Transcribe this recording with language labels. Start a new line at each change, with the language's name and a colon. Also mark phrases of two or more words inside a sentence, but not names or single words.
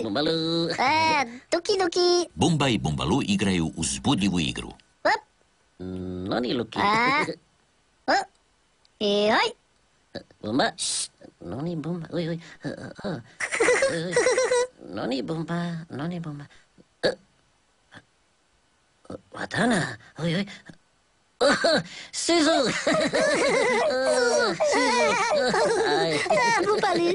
Croatian: Bumbalu. Duki, duki! Bumba i Bumbalu igraju uzbudljivu igru. Hop! Noni Luki. I oj! Bumba. Noni Bumba. Oj, oj. Noni Bumba. Noni Bumba. Vatana. Oj, oj. Sisu! Bumbalu!